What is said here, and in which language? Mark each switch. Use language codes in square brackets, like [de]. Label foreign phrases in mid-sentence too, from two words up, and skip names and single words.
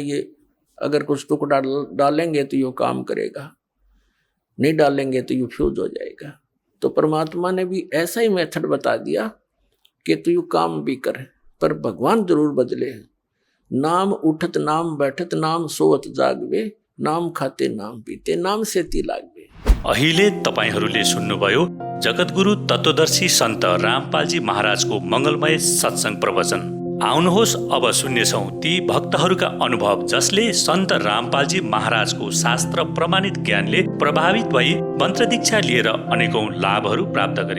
[hi] ये अगर कुछ टुकड़ा डालेंगे तो ये काम करेगा, नहीं डालेंगे तो ये फ्यूज हो जाएगा। तो परमात्मा ने भी ऐसा ही मेथड बता दिया कि तू यू काम भी कर, पर भगवान जरूर बदले। नाम उठत नाम बैठत नाम सोवत जागवे, नाम खाते नाम पीते नाम सेती लाग्वे। [ne] अहिले तपाईहरूले सुन्नुभयो जगतगुरु तत्वदर्शी सन्त रामपालजी महाराजको मङ्गलमय सत्सङ्ग प्रवचन। आउनुहोस् अब सुन्नेछौँ ती भक्तहरूका अनुभव जसले सन्त रामपालजी महाराजको शास्त्र प्रमाणित ज्ञानले प्रभावित भई मन्त्र दीक्षा लिएर अनेकौं लाभहरू प्राप्त गरे।